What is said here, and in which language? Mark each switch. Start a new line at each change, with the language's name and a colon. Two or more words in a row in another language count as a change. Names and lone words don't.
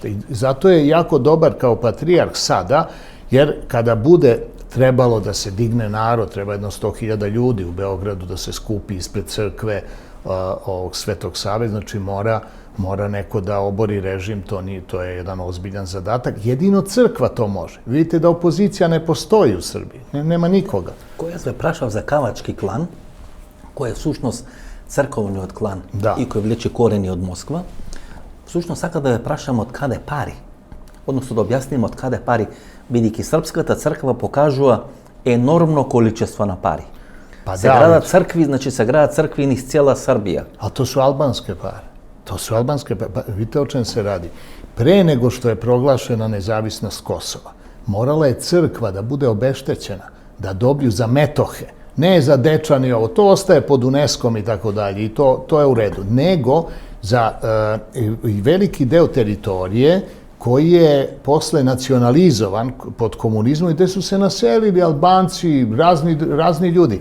Serbian: I zato je jako dobar kao patrijarh sada, jer kada bude trebalo da se digne narod, treba jedno 100.000 ljudi u Beogradu da se skupi ispred crkve ovog Svetog Save, znači mora neko da obori režim, to je jedan ozbiljan zadatak. Jedino crkva to može. Vidite da opozicija ne postoji u Srbiji, nema nikoga.
Macedonian: Кој се прашав за Кавачки клан, кој е всушност црковниот клан и кој влече корени од Москва, всушност сака да ве прашам од каде пари, односно да објасним од каде пари, бидејќи српската црква покажува енормно количество на пари. Се градат цркви, значи се градат цркви низ цела Србија.
Serbian: A to su albanske pare. To su albanske pare. Vidite o čem se radi. Pre nego što je proglašena nezavisnost Kosova, morala je crkva da bude obeštećena, da dobiju za metohe, ne za Dečani ovo, to ostaje pod UNESCO-om i tako dalje, i to je u redu, nego za veliki deo teritorije koji je posle nacionalizovan pod komunizmom i gde su se naselili Albanci, razni ljudi.